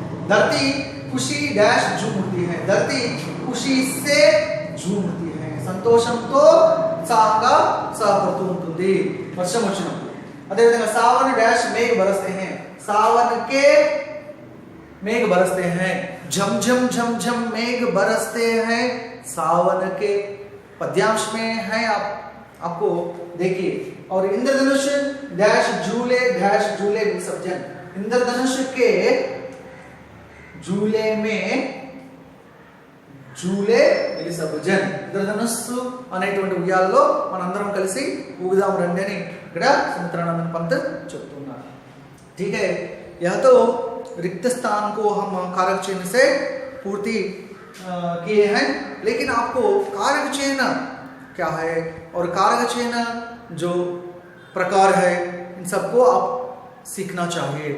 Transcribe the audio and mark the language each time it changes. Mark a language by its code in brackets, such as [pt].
[hi] धरती खुशी डैश झूमती है, धरती खुशी से झूमती है, [te] సంతోషంతో ఉత్సాహంగా ఉత్సాహపడుతూ ఉంటుంది వర్షం వచ్చినప్పుడు. అదేవిధంగా [hi] सावन डैश मेघ बरसते हैं, सावन के मेघ बरसते हैं, झम मेघ बरसते हैं सावन के, पद्यांश में है आपको देखिए। और इंद्रधनुष डैश झूले विसर्जन, इंद्रधनुष के झूले में झूले [te] విసర్జన, ఇంద్రధనుస్సు అనేటువంటి ఉయ్యాలలో మనందరం కలిసి ఊగుదాం రండి అని ఇక్కడ సుమిత్రానందన్ పంత్ చెప్తున్నారు. [hi] ठीक है, यह तो रिक्त स्थान को हम कारक चिन्ह से पूर्ति किए हैं, लेकिन आपको कारक चिन्ह क्या है और कारक चिन्ह जो प्रकार है इन सबको आप सीखना चाहिए।